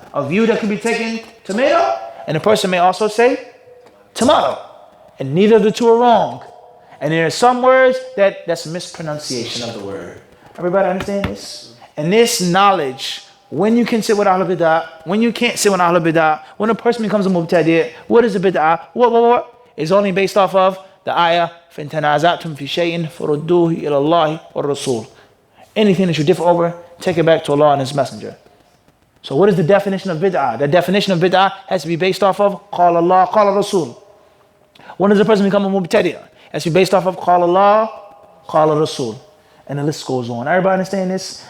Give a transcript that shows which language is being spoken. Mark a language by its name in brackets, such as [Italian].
[English] A view that can be taken tomato, and a person may also say tomato. And neither of the two are wrong. And there are some words that's mispronunciation of the word. Everybody understand this? And this knowledge, when you can sit with Ahlul Bid'ah, when you can't sit with Ahlul Bid'ah, when a person becomes a Mubtadi', what is a Bid'ah? What? It's only based off of the ayah, [Arabic] فَإِن تَنَازَعْتُمْ فِي شَيْءٍ فَرُدُّوهُ إِلَى اللَّهِ وَالرَّسُولِ. [English] Anything that you differ over, take it back to Allah and His Messenger. So what is the definition of Bid'ah? The definition of Bid'ah has to be based off of Qala Allah, Qala Rasul. When does a person become a Mubtadi'? It has to be based off of Qala Allah, Qala Rasul. And the list goes on. Everybody understand this?